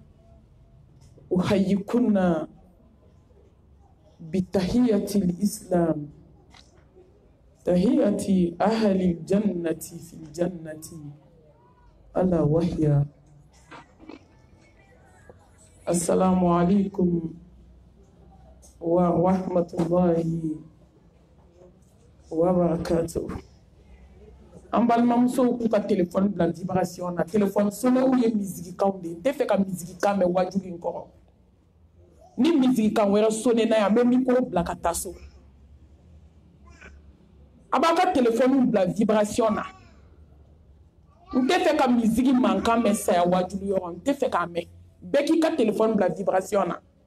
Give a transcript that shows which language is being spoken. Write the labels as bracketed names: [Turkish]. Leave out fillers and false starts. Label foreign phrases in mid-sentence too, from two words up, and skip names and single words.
[Arabic] أحييكن بتحية الإسلام تحية أهل الجنة في الجنة ألا وهي السلام عليكم ورحمة الله وبركاته. [Bambara] An balimamusow k'u ka téléphone bila vibration na [French] téléphone sonneau [Bambara] ye musique-kanw de ye n tɛ fɛ ka musique-kan mɛn wajulu in kɔrɔ ni musique-kan wɛrɛ sonné na yan n bɛ micro bila ka taa so a b'a ka téléphone bila vibration na n tɛ fɛ ka musique mankan mɛn saya wajulu yɔrɔ n tɛ fɛ k'a mɛn bɛɛ k'i ka téléphone bila vibration na.